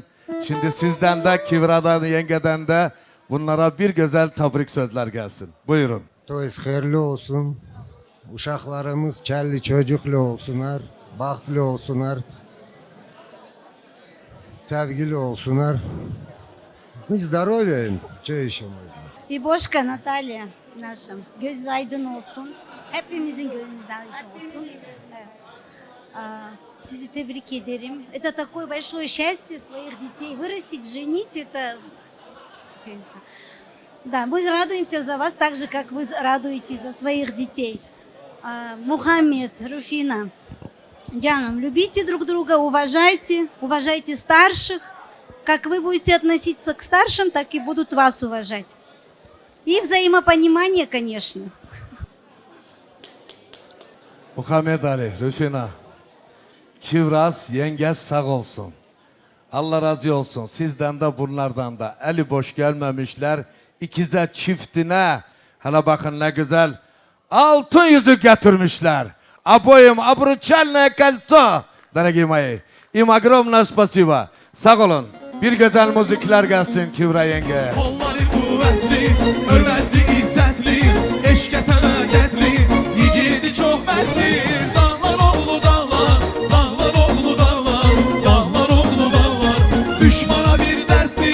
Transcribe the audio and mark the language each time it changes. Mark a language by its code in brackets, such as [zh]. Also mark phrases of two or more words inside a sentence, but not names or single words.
[tr] Şimdi sizden de Kivra'dan, yengeden de bunlara bir güzel tebrik sözler gelsin. Buyurun. Toyuz hayırlı olsun. Uşaklarımız kelli çocuklu olsunlar. Bahtlı olsunlar. Sevgili olsunlar. [ru] Здоровья им. Че еще можно? И Бошка Наталья наша. [tr] Göz aydın olsun. Hepimizin gönlümüz aydın olsun. Evet. Sizi tebrik ederim. [ru] Это такое большое счастье своих детей. Вырастить, женить, это... Да, мы радуемся за вас так же, как вы радуетесь за своих детей. Мухаммед, Руфина, Джаном, любите друг друга, уважайте старших. Как вы будете относиться к старшим, так и будут вас уважать. И взаимопонимание, конечно. [tr] Muhammed Ali, Rüfina, Kivraz, yengeç sağ olsun. Allah razı olsun. Sizden de bunlardan da. Eli boş gelmemişler. İkize çiftine. Hele bakın ne güzel. Altın yüzük getirmişler. [ru] Обоим обручальное кольцо, дорогие мои. Им огромное спасибо. [tr] Sağ olun. Bir güzel müzikler gelsin Kivra yenge. [az] Kolları kuvvetli, hürmetli, izzetli, eşke sənədətli, yigidi çox mərdli. Dağlar oğlu dağlar, dağlar oğlu dağlar, dağlar oğlu dağlar, düşmana bir dərdli.